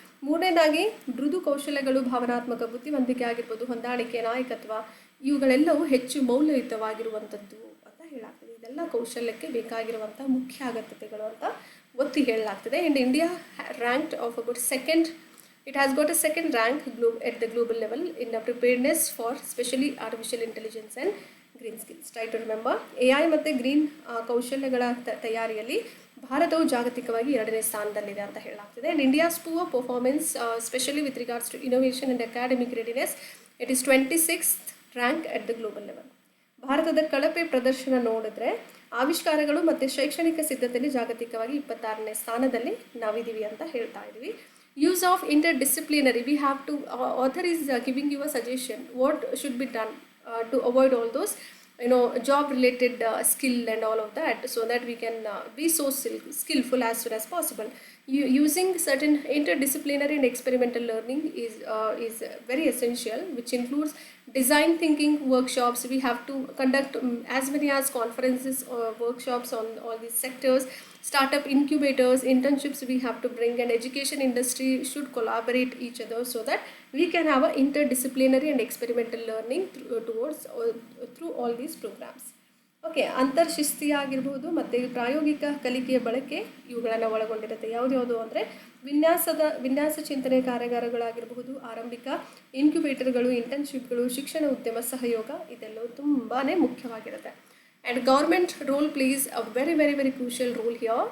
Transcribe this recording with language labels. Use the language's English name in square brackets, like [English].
[Kannada] ಮೂರನೇದಾಗಿ ಮೃದು ಕೌಶಲ್ಯಗಳು, ಭಾವನಾತ್ಮಕ ಬುದ್ಧಿವಂತಿಕೆ ಆಗಿರ್ಬೋದು, ಹೊಂದಾಣಿಕೆ, ನಾಯಕತ್ವ, ಇವುಗಳೆಲ್ಲವೂ ಹೆಚ್ಚು ಮೌಲ್ಯಯುತವಾಗಿರುವಂಥದ್ದು ಅಂತ ಹೇಳಲಾಗ್ತದೆ. ಇದೆಲ್ಲ ಕೌಶಲ್ಯಕ್ಕೆ ಬೇಕಾಗಿರುವಂಥ ಮುಖ್ಯ ಅಗತ್ಯತೆಗಳು ಅಂತ ಒತ್ತಿ ಹೇಳಲಾಗ್ತದೆ. [English] And India ranked of about second, it has got a second rank at the global level in the preparedness for especially artificial intelligence and green skills. Try to remember, [Kannada] AI ಮತ್ತು ಗ್ರೀನ್ ಕೌಶಲ್ಯಗಳ ತಯಾರಿಯಲ್ಲಿ ಭಾರತವು ಜಾಗತಿಕವಾಗಿ 2ನೇ ಸ್ಥಾನದಲ್ಲಿದೆ ಅಂತ ಹೇಳಲಾಗ್ತದೆ. [English] And India's poor performance specially with regards to innovation and academic readiness, it is 26th rank at the global level. [Kannada] ಭಾರತದ ಕಳಪೆ ಪ್ರದರ್ಶನ ನೋಡಿದ್ರೆ ಆವಿಷ್ಕಾರಗಳು ಮತ್ತು ಶೈಕ್ಷಣಿಕ ಸಿದ್ಧತೆಯಲ್ಲಿ ಜಾಗತಿಕವಾಗಿ 26ನೇ ಸ್ಥಾನದಲ್ಲಿ ನಾವಿದ್ದೀವಿ ಅಂತ ಹೇಳ್ತಾ ಇದ್ದೀವಿ. [English] Use of interdisciplinary, we have to author is giving you a suggestion what should be done to avoid all those job related skill and all of that, so that we can be so skillful as soon as possible. Using certain interdisciplinary and experimental learning is very essential, which includes design thinking workshops. We have to conduct as many as conferences or workshops on all these sectors. Startup incubators, internships we have to bring, and education industry should collaborate each other, so that we can have a interdisciplinary and experimental learning through all these programs. [Kannada] Okay, ಅಂತರ್ಶಿಸ್ತಿ ಆಗಿರ್ಬೋದು ಮತ್ತು ಪ್ರಾಯೋಗಿಕ ಕಲಿಕೆಯ ಬಳಕೆ ಇವುಗಳನ್ನು ಒಳಗೊಂಡಿರುತ್ತೆ. ಯಾವ್ದು ಅಂದರೆ ವಿನ್ಯಾಸ ಚಿಂತನೆ ಕಾರ್ಯಾಗಾರಗಳಾಗಿರಬಹುದು, ಆರಂಭಿಕ ಇನ್ಕ್ಯುಬೇಟರ್ಗಳು, ಇಂಟರ್ನ್ಶಿಪ್ಗಳು, ಶಿಕ್ಷಣ ಉದ್ಯಮ ಸಹಯೋಗ, ಇದೆಲ್ಲವೂ ತುಂಬಾ ಮುಖ್ಯವಾಗಿರುತ್ತೆ. [English] And government role plays a very crucial role here.